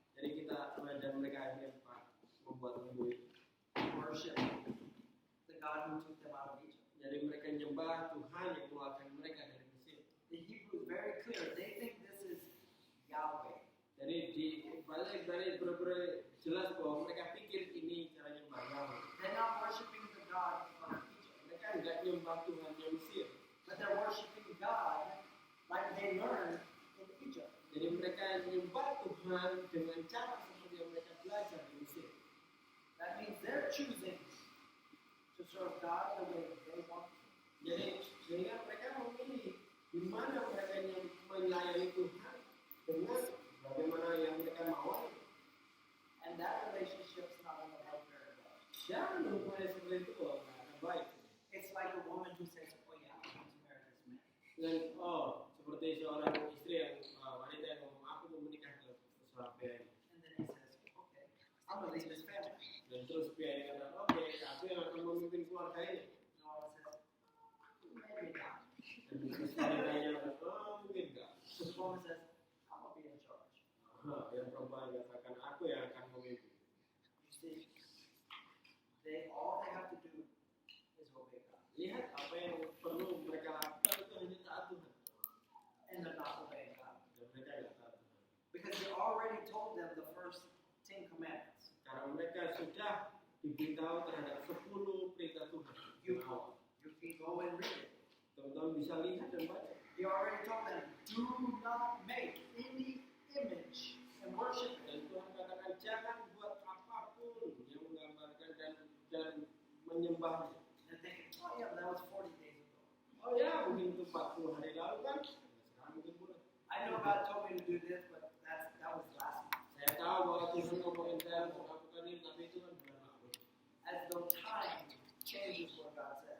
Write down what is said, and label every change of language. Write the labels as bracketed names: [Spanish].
[Indonesian] Jadi kita dan mereka akhirnya membuat lembu itu. [English] Worship the God who took them out of Egypt. [Indonesian] Jadi mereka nyembah Tuhan yang mengeluarkan mereka dari Mesir. [English] The Hebrew is very clear. They think this is Yahweh. [Indonesian] Jadi di balik benar-benar jelas bahwa mereka pikir ini cara nyembah Yahweh. [English] They're not worshiping the God of Egypt, [Indonesian] Mereka nggak nyembah Tuhan yang Mesir. [English] but they're worshiping God like they learned in Egypt. [Indonesian] Jadi mereka nyembah Tuhan dengan cara seperti yang mereka belajar di Mesir. [English] That means they're choosing to serve God the way they want to. [Indonesian] Jadi sehingga mereka memilih di mana mereka yang melayani Tuhan dengan bagaimana yang mereka mau. [English] And that relationship's not going to help very well. [Indonesian] Jangan hubungannya seperti itu loh, nggak akan baik. [English] It's like a woman who says, oh yeah, I want to marry this man. [Indonesian] Dan seperti seorang istri yang wanita yang ngomong aku mau menikah ke seorang pria ini. [English] And then he says, okay, I'm going to leave this family. [Indonesian] Dan terus pria ini kata, oke, aku yang akan memimpin keluarga ini. [English] And the woman says, maybe not. [Indonesian] Dan terus wanitanya kata, mungkin enggak. [English] So the woman says, I'm going to be in charge. [Indonesian] Yang perempuan katakan, aku yang akan memimpin. [English] You see, all they have to do is obey God. [Indonesian] Lihat apa yang perlu mereka lakukan itu hanya taat Tuhan. [English] And they're not obeying God. [Indonesian] Dan mereka nggak taat Tuhan. [English] Because He already told them the first 10 commandments. [Indonesian] Karena mereka sudah diberitahu terhadap 10 perintah Tuhan. [English] You can go and read it. [Indonesian] Teman-teman bisa lihat dan baca. [English] He already told them, do not make any image and worship it. [Indonesian] Dan Tuhan katakan jangan buat apapun yang menggambarkan dan menyembahnya. [English] And they're thinking, oh yeah, but that was 40 days ago. [Indonesian] Oh ya, mungkin itu 40 hari lalu kan. Sekarang mungkin boleh. [English] I know God told me to do this, but that was last month. [Indonesian] Saya tahu bahwa Tuhan ngomongin saya mau lakukan ini, tapi itu kan bulan lalu. [English] As though time changes what God said.